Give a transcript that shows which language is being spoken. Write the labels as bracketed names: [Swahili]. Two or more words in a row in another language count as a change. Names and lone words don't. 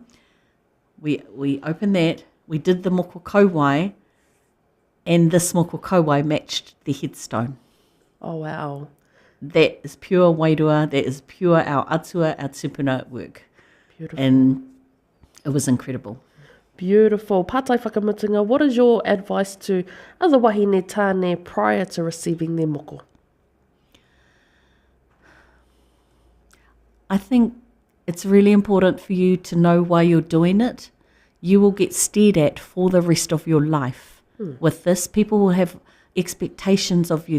[English] We opened that, we did the [Māori] moko kauai, [English] and this [Māori] moko kauai [English] matched the headstone. Oh, wow. That is pure wairua, that is pure our atua, our tupuna work. Beautiful. And It was incredible. Beautiful. [Māori] Pātai whakamutunga, [English] what is your advice to other [Māori] wahine tāne [English] prior to receiving their moko? I think it's really important for you to know why you're doing it. You will get stared at for the rest of your life. With this, people will have expectations of you.